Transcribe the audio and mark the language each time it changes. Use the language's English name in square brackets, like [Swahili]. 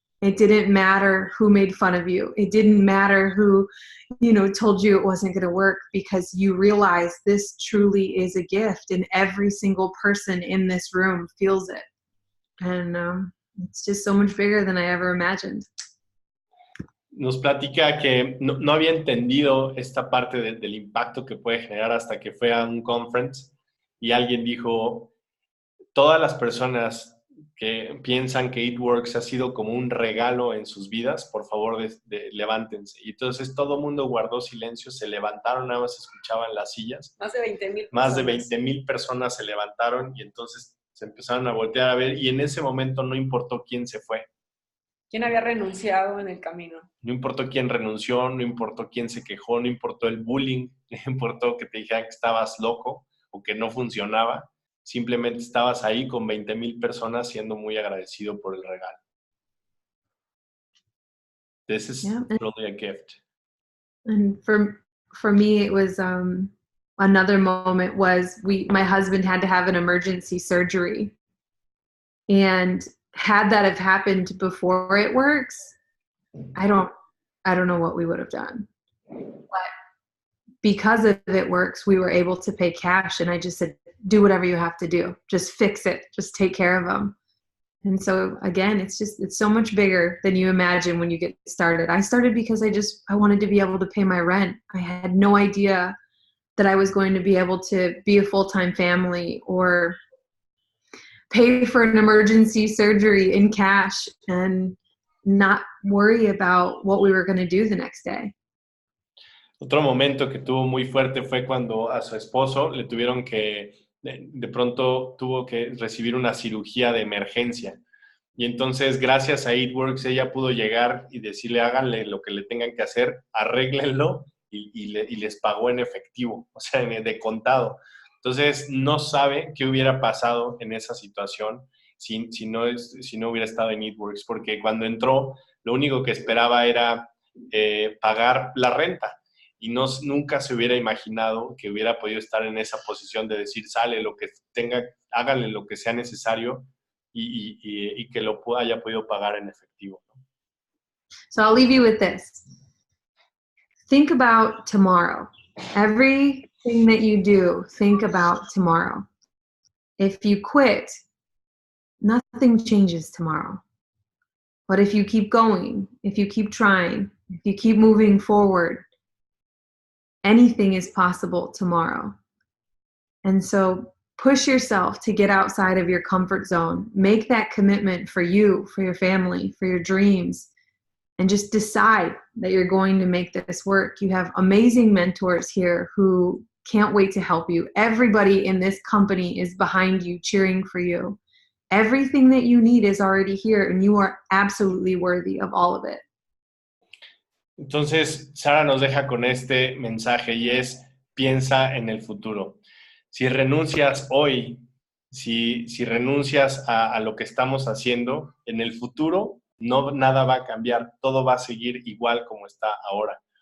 [English] It didn't matter who made fun of you. It didn't matter who, told you it wasn't going to work, because you realize this truly is a gift and every single person in this room feels it. And it's just so much bigger than I ever imagined. [Spanish] Nos platica que no había entendido esta parte del impacto que puede generar hasta que fue a un conference y alguien dijo, todas las personas que piensan que It Works ha sido como un regalo en sus vidas, por favor levántense. Y entonces todo el mundo guardó silencio, se levantaron, nada más escuchaban las sillas. Más de 20,000 Más de 20,000 personas se levantaron y entonces se empezaron a voltear a ver y en ese momento no importó quién se fue. ¿Quién había renunciado en el camino? No importó quién renunció, no importó quién se quejó, no importó el bullying, no importó que te dijeran que estabas loco o que no funcionaba. Simplemente estabas ahí con 20,000 personas siendo muy agradecido por el regalo. [English] This is really a gift. And for me, it was another moment was my husband had to have an emergency surgery, and had that have happened before It Works, I don't know what we would have done. But because of It Works, we were able to pay cash, and I just said, do whatever you have to do. Just fix it. Just take care of them. And so again, it's so much bigger than you imagine when you get started. I started because I wanted to be able to pay my rent. I had no idea that I was going to be able to be a full-time family or pay for an emergency surgery in cash and not worry about what we were going to do the next day. [Spanish] Otro momento que tuvo muy fuerte fue cuando a su esposo le tuvieron que, de pronto tuvo que recibir una cirugía de emergencia. Y entonces, gracias a It Works, ella pudo llegar y decirle, háganle lo que le tengan que hacer, arréglenlo y les pagó en efectivo, o sea, de contado. Entonces, no sabe qué hubiera pasado en esa situación si no hubiera estado en It Works, porque cuando entró, lo único que esperaba era pagar la renta. y nunca se hubiera imaginado que hubiera podido estar en esa posición de decir, sale lo que tenga, háganle lo que sea necesario y que lo haya podido pagar en efectivo, ¿no? [English] So I'll leave you with this. Think about tomorrow. Everything that you do, think about tomorrow. If you quit, nothing changes tomorrow. But if you keep going, if you keep trying, if you keep moving forward, anything is possible tomorrow. And so push yourself to get outside of your comfort zone. Make that commitment for you, for your family, for your dreams, and just decide that you're going to make this work. You have amazing mentors here who can't wait to help you. Everybody in this company is behind you, cheering for you. Everything that you need is already here, and you are absolutely worthy of all of it. [Spanish] Entonces, Sara nos deja con este mensaje y es, piensa en el futuro. Si renuncias hoy, si renuncias a lo que estamos haciendo, en el futuro nada va a cambiar, todo va a seguir igual como está ahora.